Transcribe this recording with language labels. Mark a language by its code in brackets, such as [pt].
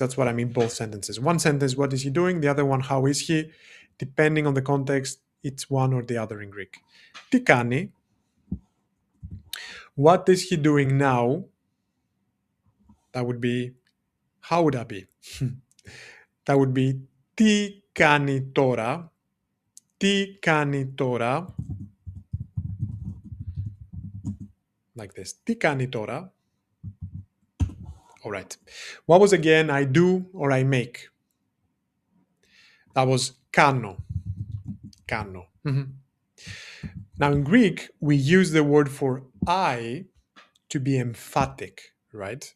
[en] That's what I mean, both sentences. One sentence, what is he doing? The other one, how is he? Depending on the context, it's one or the other in Greek. [el] Τι κάνει, [en] what is he doing now? That would be, how would that be? That would be, [el] τι κάνει τώρα, τι κάνει τώρα, [en] like this. [el] Τι κάνει τώρα? [en] All right. What was again I do or I make? That was [el] κάνω. Κάνω. [en] Now in Greek, we use the word for I to be emphatic, right?